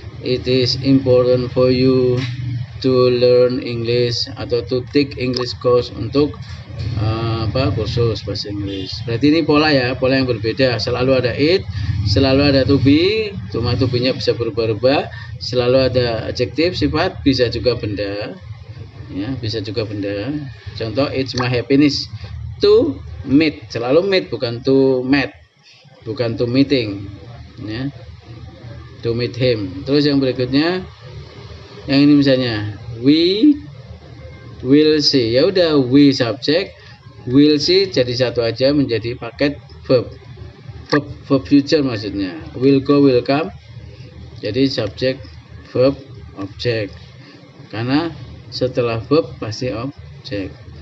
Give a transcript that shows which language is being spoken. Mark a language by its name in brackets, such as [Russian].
[English] It is important for you to learn English [Indonesian] atau [English] to take English course, [Indonesian] untuk kursus bahasa Inggris. Berarti ini pola ya, pola yang berbeda. Selalu ada it, selalu ada to be, cuma to be-nya bisa berubah-ubah. Selalu ada adjektif, sifat, bisa juga benda. Ya, bisa juga benda. [English] Contoh, it's my happiness to meet, selalu meet, bukan to meet, bukan to meeting, ya, to meet him. [Indonesian] Terus yang berikutnya, yang ini misalnya [English] we will see, [Indonesian] ya udah we subject, will see jadi satu aja menjadi paket verb future maksudnya. [English] Will go, will come jadi subject verb object, [Indonesian] karena setelah verb pasti objek.